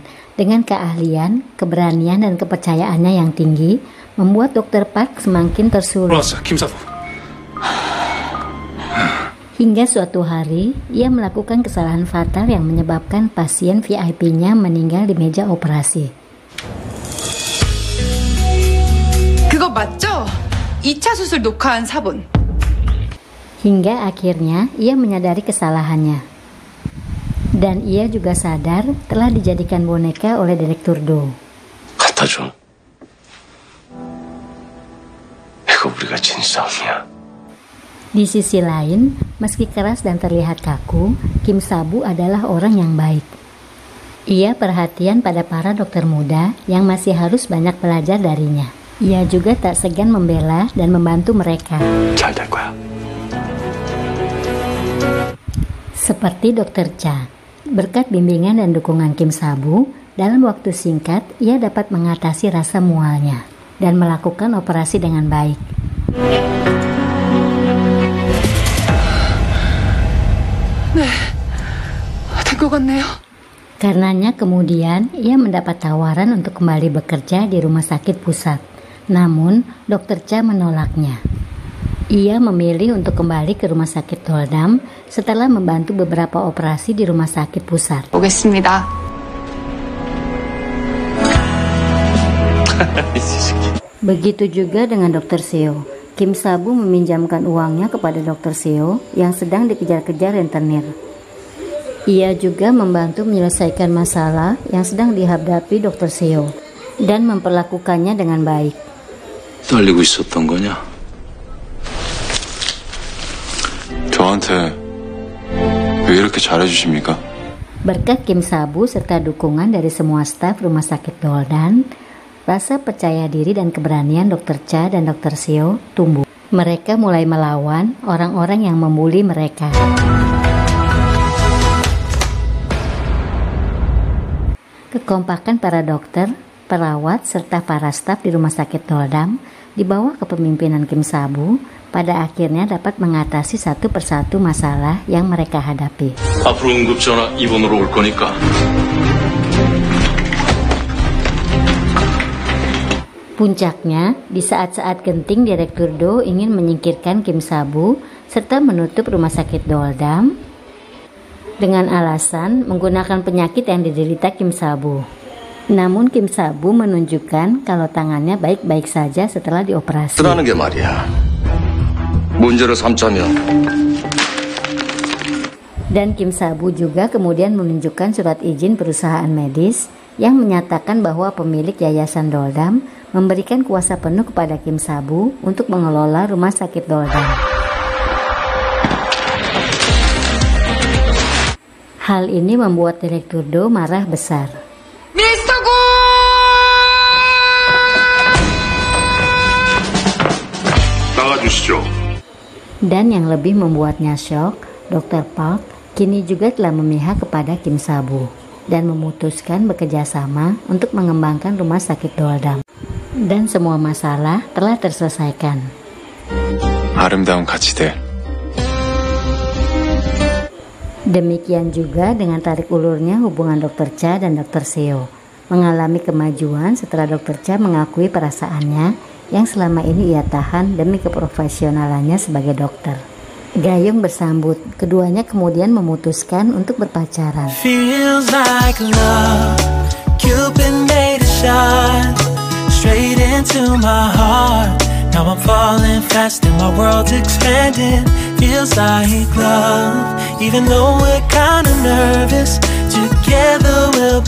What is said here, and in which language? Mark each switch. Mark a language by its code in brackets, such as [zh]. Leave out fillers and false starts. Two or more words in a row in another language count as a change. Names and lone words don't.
[id] Dengan keahlian, keberanian, dan kepercayaannya yang tinggi, membuat Dr. Park semakin tersulut. Hingga suatu hari, ia melakukan kesalahan fatal yang menyebabkan pasien VIP-nya meninggal di meja operasi. [ko] 그거 맞죠? 2차 수술 녹화한 사본. [id] Hingga akhirnya, ia menyadari kesalahannya. Dan ia juga sadar telah dijadikan boneka oleh Direktur Do. [ko] 갖다 줘. 이거 우리가 진 싸움이야. [id] Di sisi lain, meski keras dan terlihat kaku, Kim Sa-bu adalah orang yang baik. Ia perhatian pada para dokter muda yang masih harus banyak belajar darinya. Ia juga tak segan membela dan membantu mereka. [ko] 잘 될 거야. [id] Seperti Dr. Cha, berkat bimbingan dan dukungan Kim Sa-bu, dalam waktu singkat ia dapat mengatasi rasa mualnya dan melakukan operasi dengan baik. [ko] 된 것 같네요. [id] Karenanya kemudian ia mendapat tawaran untuk kembali bekerja di rumah sakit pusat. Namun Dr. Cha menolaknya. Ia memilih untuk kembali ke rumah sakit Doldam setelah membantu beberapa operasi di rumah sakit pusat. [ko] 오겠습니다. [id] Begitu juga dengan Dr. Seo. Kim Sa-bu meminjamkan uangnya kepada Dr. Seo yang sedang dikejar-kejar rentenir. Ia juga membantu menyelesaikan masalah yang sedang dihadapi Dr. Seo dan memperlakukannya dengan baik. [ko] 떨리고 있었던 거냐? 저한테 왜 이렇게 잘해주십니까? [id] Berkat Kim Sa-bu serta dukungan dari semua staf rumah sakit Doldan, rasa percaya diri dan keberanian Dr. Cha dan Dr. Seo tumbuh. Mereka mulai melawan orang-orang yang membuli mereka. Kekompakan para dokter, perawat, serta para staf di rumah sakit Doldam di bawah kepemimpinan Kim Sa-bu pada akhirnya dapat mengatasi satu persatu masalah yang mereka hadapi. [ko] 앞으로 응급전화 입원으로 올 거니까. [id] Puncaknya, di saat-saat genting Direktur Do ingin menyingkirkan Kim Sa-bu serta menutup rumah sakit Doldam dengan alasan menggunakan penyakit yang diderita Kim Sa-bu. Namun Kim Sa-bu menunjukkan kalau tangannya baik-baik saja setelah dioperasi. [ko] 쓰라는 게 말이야. 문제를 삼자면 [id] Dan Kim Sa-bu juga kemudian menunjukkan surat izin perusahaan medis yang menyatakan bahwa pemilik Yayasan Doldam memberikan kuasa penuh kepada Kim Sa-bu untuk mengelola rumah sakit Doldam. Hal ini membuat Direktur Do marah besar. Mr. Gu! [ko] 나가주시죠. [id] Dan yang lebih membuatnya syok, Dr. Park kini juga telah memihak kepada Kim Sa-bu dan memutuskan bekerja sama untuk mengembangkan rumah sakit Doldam. Dan semua masalah telah terselesaikan. [ko] 아름다운 가치들. [id] Demikian juga dengan tarik ulurnya hubungan Dr. Cha dan Dr. Seo, mengalami kemajuan setelah Dr. Cha mengakui perasaannya yang selama ini ia tahan demi keprofesionalannya sebagai dokter. Gayung bersambut, keduanya kemudian memutuskan untuk berpacaran. [en] Feels like love, Cupid made a shot straight into my heart. Now I'm falling fast and my world's expanding. Feels like love, even though we're kinda nervous. Together we'll be strong.